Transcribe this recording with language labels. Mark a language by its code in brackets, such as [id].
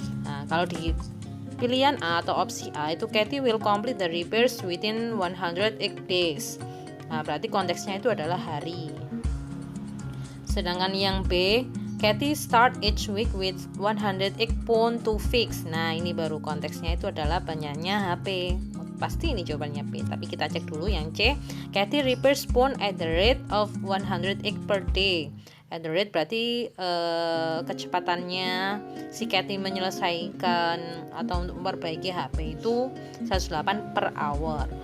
[id] Nah, kalau di pilihan A atau opsi A itu [en] Kathy will complete the repairs within 108 days. [id] Nah, berarti konteksnya itu adalah hari. Sedangkan yang B, [en] Kathy start each week with 108 phone to fix. [id] Nah, ini baru konteksnya itu adalah banyaknya HP. Pasti ini jawabannya P, tapi kita cek dulu yang C. [en] Kathy repairs phone at the rate of 108 per day. At the rate [id] berarti kecepatannya si Kathy menyelesaikan atau untuk memperbaiki HP itu 108 per hour.